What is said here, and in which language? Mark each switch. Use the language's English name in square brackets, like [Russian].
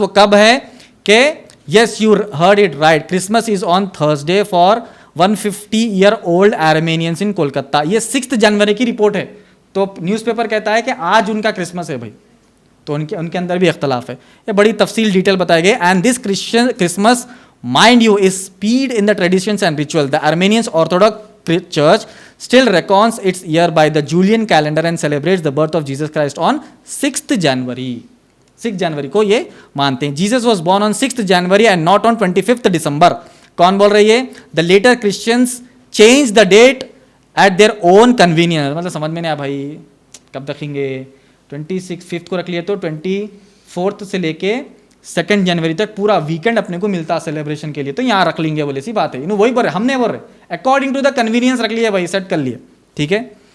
[Hindi] वो कब है कि [English] Yes you heard it right, Christmas is on Thursday for 150-year-old Armenians in Kolkata. [Hindi] ये 6 जनवरी की रिपोर्ट है, तो न्यूज़पेपर कहता है कि आज उनका क्रिसमस है भाई, तो उनके अंदर भी इख्तलाफ है। ये बड़ी तफसील डिटेल बताए गए। [English] And this Christmas mind you is speed in the traditions and ritual. The Armenians orthodox church still reckons its year by the Julian calendar and celebrates the birth of Jesus Christ on 6th January. [Hindi] 6 जनवरी को ये मानते हैं। [English] Jesus was born on 6th January and not on 25th December. [Hindi] कौन बोल रही है? [English] The later Christians changed the date at their own convenience. [Hindi] मतलब समझ में नहीं आया भाई, कब रखेंगे? 26 5th को रख लिया तो 24th से लेके 2 जनवरी तक पूरा वीकेंड अपने को मिलता सेलिब्रेशन के लिए, तो यहाँ रख लेंगे बोले, सी बात है। इन्होंने वही बोल रहे, हमने बोल रहे [English] according to the convenience [Hindi] रख लिया भाई, सेट कर लिया, ठीक है।